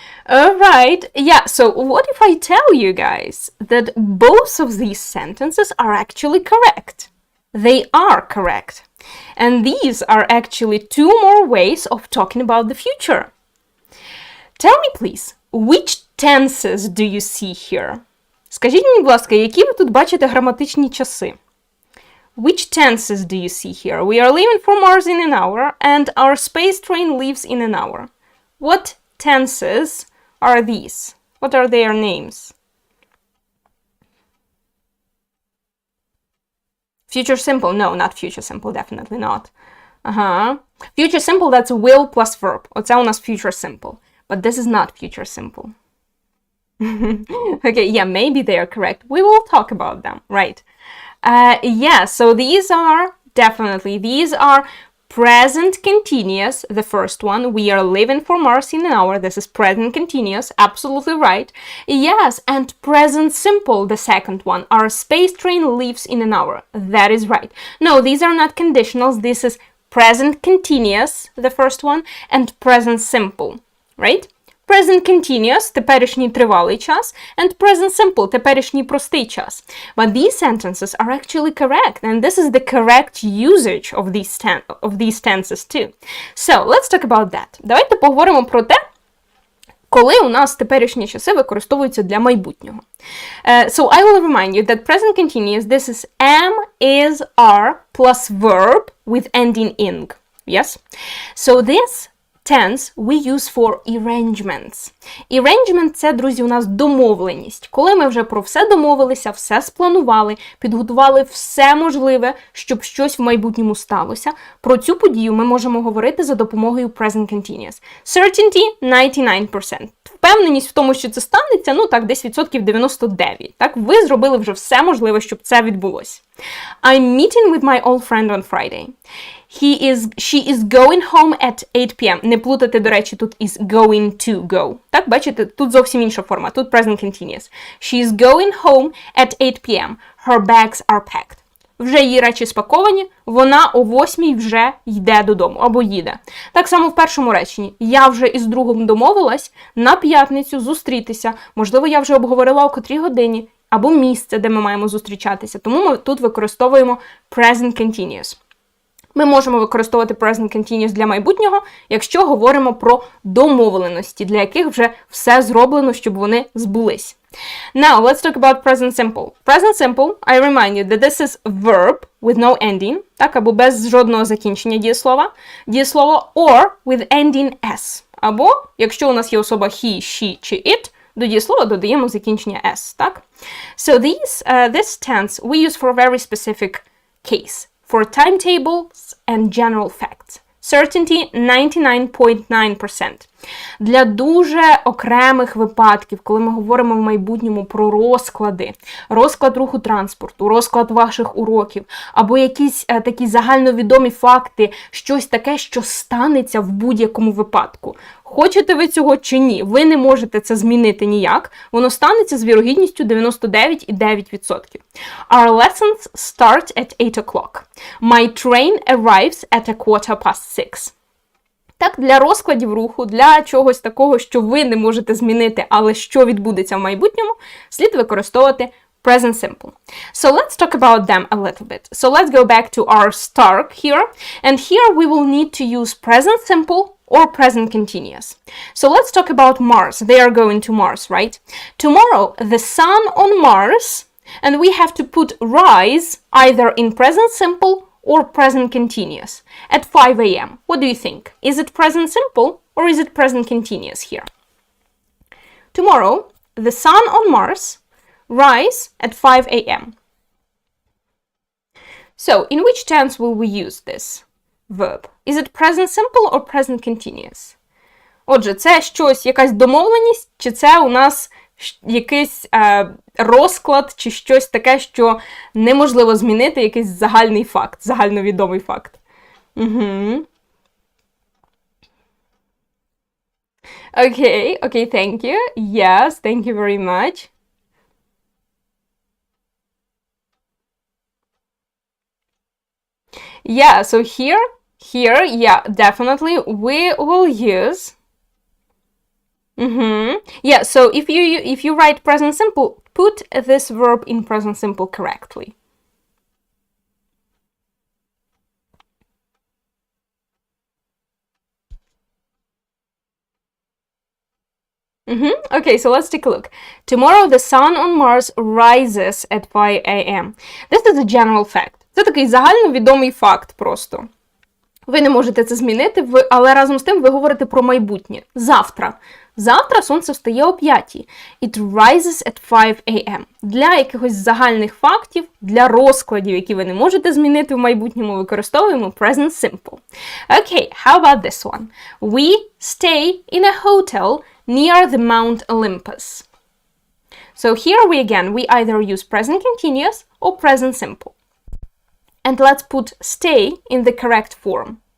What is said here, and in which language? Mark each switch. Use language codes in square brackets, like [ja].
[en] All right, yeah, so what if I tell you guys that both of these sentences are actually correct? They are correct. And these are actually two more ways of talking about the future. Tell me, please, which tenses do you see here? [uk] Скажіть мені, будь ласка, які ви тут бачите граматичні часи? [en] Which tenses do you see here? We are leaving for Mars in an hour, and our space train leaves in an hour. What tenses are these? What are their names? Future simple? No, not future simple, definitely not. Future simple, that's will plus verb. [uk] Оце у нас future simple. [en] But this is not future simple. Okay, yeah, maybe they are correct. We will talk about them, right? Yeah, so these are present continuous, the first one. We are leaving for Mars in an hour. This is present continuous, absolutely right. Yes, and present simple, the second one. Our space train leaves in an hour. That is right. No, these are not conditionals. This is present continuous, the first one, and present simple, right? [uk] Present continuous, теперішній тривалий час, and present simple, теперішній простий час. [en] But these sentences are actually correct, and this is the correct usage of these tenses too. So, let's talk about that. Давайте поговоримо про те, коли у нас теперішні часи використовуються для майбутнього. So, I will remind you that present continuous, this is am, is, are, plus verb with ending ing. Yes? So, this tense we use for arrangements. [uk] Arrangement – це, друзі, у нас домовленість. Коли ми вже про все домовилися, все спланували, підготували все можливе, щоб щось в майбутньому сталося, про цю подію ми можемо говорити за допомогою present continuous. [en] Certainty – 99%. [uk] Впевненість в тому, що це станеться, ну так, десь відсотків 99. Так, ви зробили вже все можливе, щоб це відбулося. [en] I'm meeting with my old friend on Friday. She is going home at 8 p.m. [uk] Не плутати, до речі, тут [en] is going to go. [uk] Так, бачите, тут зовсім інша форма, тут present continuous. [en] She is going home at 8 p.m. Her bags are packed. [uk] Вже її речі спаковані, вона о 8 вже йде додому, або їде. Так само в першому реченні. Я вже із другом домовилась на п'ятницю зустрітися. Можливо, я вже обговорила о котрій годині, або місце, де ми маємо зустрічатися. Тому ми тут використовуємо present continuous. Ми можемо використовувати present continuous для майбутнього, якщо говоримо про домовленості, для яких вже все зроблено, щоб вони збулись. [en] Now, let's talk about present simple. Present simple, I remind you that this is verb with no ending, [uk] так, або без жодного закінчення дієслова, [en] or with ending s, [uk] або, якщо у нас є особа he, she чи it, до дієслова додаємо закінчення s, так? [en] So this tense we use for a very specific case. For timetables and general facts. Certainty 99.9%. [uk] Для дуже окремих випадків, коли ми говоримо в майбутньому про розклади, розклад руху транспорту, розклад ваших уроків, або якісь такі загальновідомі факти, щось таке, що станеться в будь-якому випадку. Хочете ви цього чи ні, ви не можете це змінити ніяк, воно станеться з вірогідністю 99,9%. [en] Our lessons start at 8 o'clock. My train arrives at 6:15. [uk] Так, для розкладів руху, для чогось такого, що ви не можете змінити, але що відбудеться в майбутньому, слід використовувати present simple. [en] So let's talk about them a little bit. So let's go back to our start here. And here we will need to use present simple or present continuous. So let's talk about Mars. They are going to Mars, right? Tomorrow, the sun on Mars, and we have to put rise either in present simple or present continuous at 5 a.m. What do you think? Is it present simple or is it present continuous here? Tomorrow, the sun on Mars, rise at 5 a.m. So, in which tense will we use this verb? Is it present simple or present continuous? [uk] Отже, це щось, якась домовленість, чи це у нас якийсь розклад, чи щось таке, що неможливо змінити, якийсь загальний факт, загальновідомий факт. [en] Okay, thank you. Yes, thank you very much. Yeah, so here, yeah, definitely we will use. Yeah, so if you write present simple, put this verb in present simple correctly. Okay, so let's take a look. Tomorrow the sun on Mars rises at 5 a.m. This is a general fact. [uk] Це такий загальновідомий факт просто. Ви не можете це змінити, але разом з тим ви говорите про майбутнє. Завтра. Завтра сонце встає о 5. [en] It rises at 5 a.m. [uk] Для якихось загальних фактів, для розкладів, які ви не можете змінити в майбутньому, використовуємо present simple. [en] Okay, how about this one? We stay in a hotel near the Mount Olympus. So here we either use present continuous or present simple. And let's put stay in the correct form.